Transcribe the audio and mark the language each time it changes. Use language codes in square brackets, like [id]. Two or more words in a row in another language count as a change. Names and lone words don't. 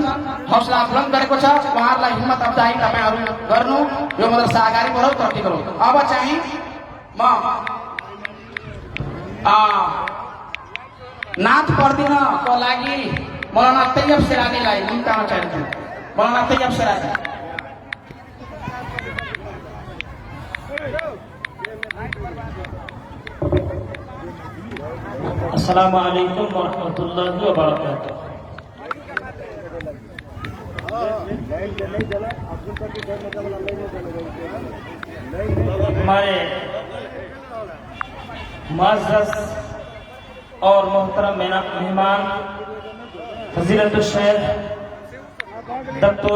[ne] हौसला बुलन्द गरेको छ। उहाँहरूलाई हिम्मत अफजाई तपाईहरु गर्नु। यो मदरसा अगाडि बढोस् तरक्की गरोस्। अब चाहिँ म नाथ पढ्दिनको लागि मौलाना तैयब सिरानीलाई निम्ताउन चाहन्छु। मौलाना तैयब सिरानी। [ar] السلام عليكم ورحمة الله وبركاته. [hi] हमारे मुअज़्ज़ज़ और मोहतरम मेहमान [ar] فضيلة الشيخ [hi] डॉक्टर